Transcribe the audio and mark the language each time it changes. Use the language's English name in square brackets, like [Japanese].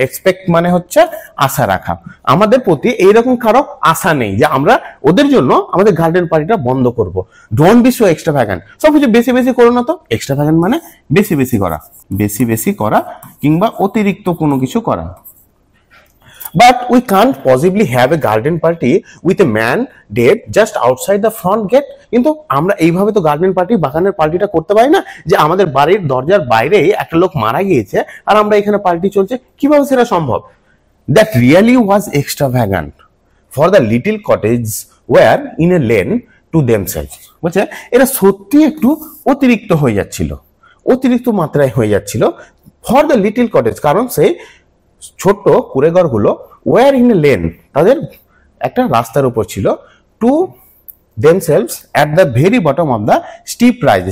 [Bangla] Expect মানে হচ্ছে আশা রাখা, আমাদের প্রতি এইরকম কারো আশা নেই যে আমরা ওদের জন্য আমাদের গার্ডেন পার্টিটা বন্ধ করব। [English] don't be so extravagant, [Bangla] সবকিছু বেশি বেশি করো না তো। এক্সট্রাভ্যাগান্ট মানে বেশি বেশি করা, বেশি বেশি করা কিংবা অতিরিক্ত কোনো কিছু করা। [English] But we can't possibly have a garden party with a man dead just outside the front gate. [Bangla] কিন্তু আমরা এইভাবে তো গার্ডেন পার্টি, বাগানের পার্টিটা করতে পারি না যে আমাদের বাড়ির দরজার বাইরেই একটা লোক মারা গিয়েছে আর আমরা এখানে পার্টি চলছে, কিভাবে সেটা সম্ভব? [English] That really was extravagant for the little cottage were in a lane to themselves. [Bangla] বলছে এটা সত্যি একটু অতিরিক্ত হয়ে যাচ্ছিল, অতিরিক্ত মাত্রায় হয়ে যাচ্ছিল। [English] for the little cottage, [Bangla] কারণ সেই ছোট্ট কুড়েঘরগুলো [English] were in a lane, [Bangla] তাদের একটা রাস্তার উপর ছিল। [English] To themselves at the very bottom of the steep rise.